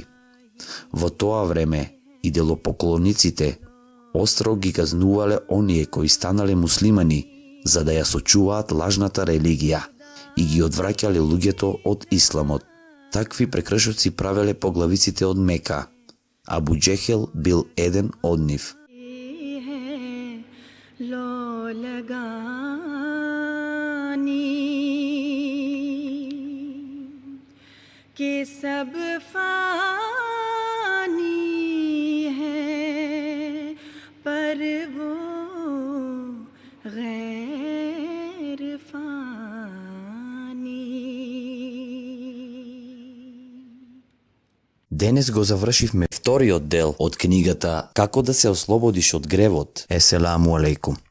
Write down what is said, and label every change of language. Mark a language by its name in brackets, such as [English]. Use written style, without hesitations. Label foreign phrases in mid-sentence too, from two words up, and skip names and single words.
[Macedonian] Во тоа време идолопоклониците остро ги казнувале оние кои станале муслимани за да ја сочуваат лажната религија и ги одвраќале луѓето од исламот. Такви прекршоци правеле поглавиците од Мека. Абу Джехел бил еден од нив. [Urdu] کہ سب فانی ہے پر وہ غیر فانی. [Macedonian] Денес го завршивме вториот дел од книгата Како да се ослободиш од гревот. [Arabic] السلام عليكم.